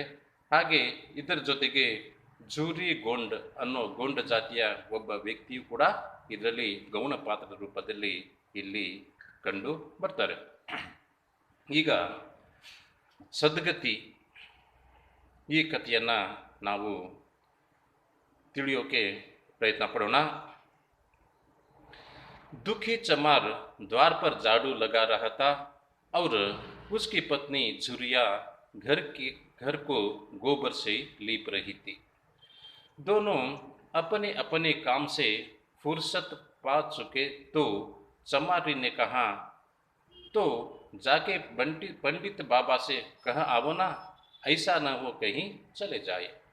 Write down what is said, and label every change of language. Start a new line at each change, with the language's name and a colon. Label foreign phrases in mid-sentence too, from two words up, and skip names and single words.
Kannada: ಹಾಗೆ ಇದರ ಜೊತೆಗೆ ಝೂರಿ ಗೋಂಡ್ ಅನ್ನೋ ಗೋಂಡ ಜಾತಿಯ ಒಬ್ಬ ವ್ಯಕ್ತಿಯು ಕೂಡ ಇದರಲ್ಲಿ ಗೌಣ ಪಾತ್ರದ ರೂಪದಲ್ಲಿ ಇಲ್ಲಿ ಕಂಡು ಬರ್ತಾರೆ. ಈಗ ಸದ್ಗತಿ ಈ ಕಥೆಯನ್ನು ನಾವು ತಿಳಿಯೋಕೆ ಪ್ರಯತ್ನ ಪಡೋಣ.
Hindi: दुखी चमार द्वार पर झाड़ू लगा रहा था और उसकी पत्नी झुरिया घर को गोबर से लीप रही थी। दोनों अपने अपने काम से फुर्सत पा चुके तो चमारी ने कहा, तो जाके पंडित बाबा से कह आवो ना, ऐसा न हो कहीं चले जाए।